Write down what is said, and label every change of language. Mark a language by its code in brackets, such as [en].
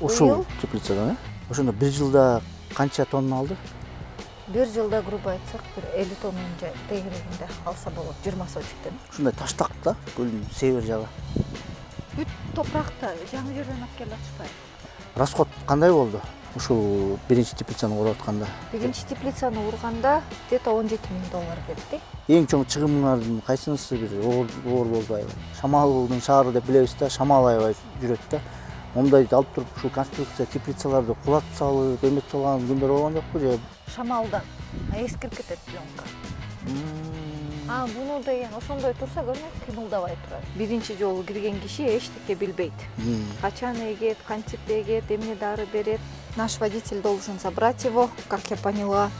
[ky] Ушул теплицадан, Ошондо 1 жылда канча тонна алды? 1 жылда грубо айтсак, 50 тоннанын тегерегинде алса болот 20 сотуктан. Ушундай таштак да, көлдүн север жагы. Бүт топуракта жаңы жерден алып келип атышпайбы? Расход кандай болду? Ушул биринчи теплицаны куруп атканда. Биринчи теплицаны урганда где-то 17 000 доллар кетти. Эң чоң чыгымыңардын кайсынысы бир оор болду аябай? Шамалдын шаары деп билебиз да, шамал аябай жүрөт да. Мондайды алып туруп ушул конструкция теплицаларды кулатып салып, эметип салган күндөр болгон жокпу же? Шамалдан эскирип кетет пленка. Буну деген ошондой турса көрмөй кыймылдабай турат. Биринчи жолу кирген киши эчтеке билбейт. Качан эгет, кантип эгет, эмне дары берет. [ru] Наш водитель должен забрать его, как я поняла.